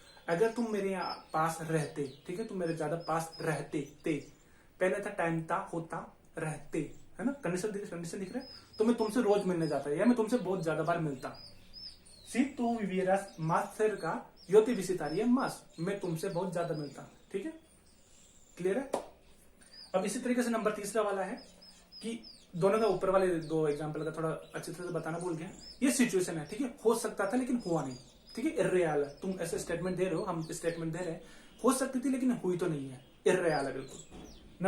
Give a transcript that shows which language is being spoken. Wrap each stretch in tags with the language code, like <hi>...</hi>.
<hi>अगर तुम मेरे पास रहते, ठीक है, तुम मेरे ज्यादा पास रहते, पहले था टाइम था, होता, रहते, है ना, कंडीशन दिख रहा है, तो मैं तुमसे रोज मिलने जाता या मैं तुमसे बहुत ज्यादा बार मिलता।</hi> <es>Si tú vivieras más cerca, yo te visitaría más,</es> <hi>मैं तुमसे बहुत ज्यादा मिलता। ठीक है, क्लियर है। अब इसी तरीके से नंबर 3 वाला है कि दोनों का ऊपर वाले 2 एग्जाम्पल का थोड़ा अच्छी तरह से बताना भूल गया। ये सिचुएशन है, ठीक है, हो सकता था लेकिन हुआ नहीं। ठीक है, इर्रेयल है, तुम ऐसे स्टेटमेंट दे रहे हो, हम स्टेटमेंट दे रहे हैं, हो सकती थी लेकिन हुई तो नहीं है, इर्रेयल है बिल्कुल।</hi>